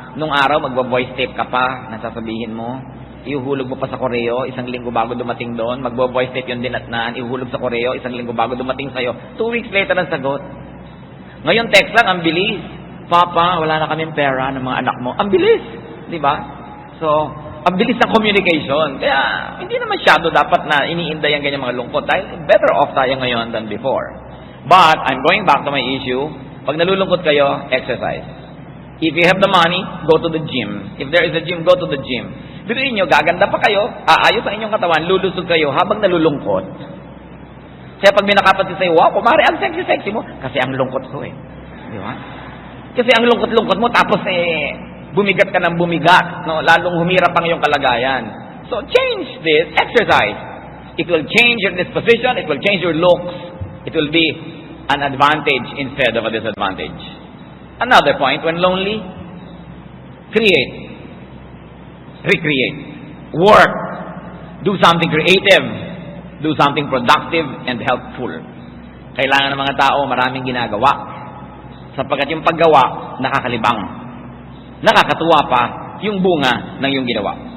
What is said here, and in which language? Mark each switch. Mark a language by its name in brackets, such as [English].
[Filipino] Nung araw, magbo-voice tape ka pa, nasasabihin mo, ihuhulog mo pa sa koreo, isang linggo bago dumating doon, magbo-voice tape yun din at ihuhulog sa koreo, isang linggo bago dumating sa'yo, 2 weeks later ang sagot. Ngayon, text lang, ang bilis. Papa, wala na kaming pera ng mga anak mo. Ang bilis, di ba? [English] So, [Filipino] ang bilis ng communication. Kaya, hindi na masyado dapat na iniinday ang ganyan mga lungkot dahil [English] better off [Filipino] tayo ngayon [English] than before. But, I'm going back to my issue. [Filipino] Pag nalulungkot kayo, [English] exercise. If you have the money, go to the gym. If there is a gym, go to the gym. [Filipino] Biruin nyo, gaganda pa kayo, aayos ang inyong katawan, lulusog kayo habang nalulungkot. Kaya pag may nakapansin sa'yo, wow, kumari, ang sexy-sexy mo. Kasi ang lungkot ko eh. Di ba? Kasi ang lungkot-lungkot mo, tapos bumigat ka ng bumigat, no? Lalong humirap ang iyong kalagayan. [English] So, change this, exercise. It will change your disposition, it will change your looks, it will be an advantage instead of a disadvantage. Another point, when lonely, create, recreate, work, do something creative, do something productive and helpful. [Filipino] Kailangan ng mga tao maraming ginagawa, sapagkat yung paggawa, nakakalibang. Nakakatuwa pa yung bunga ng iyong ginawa.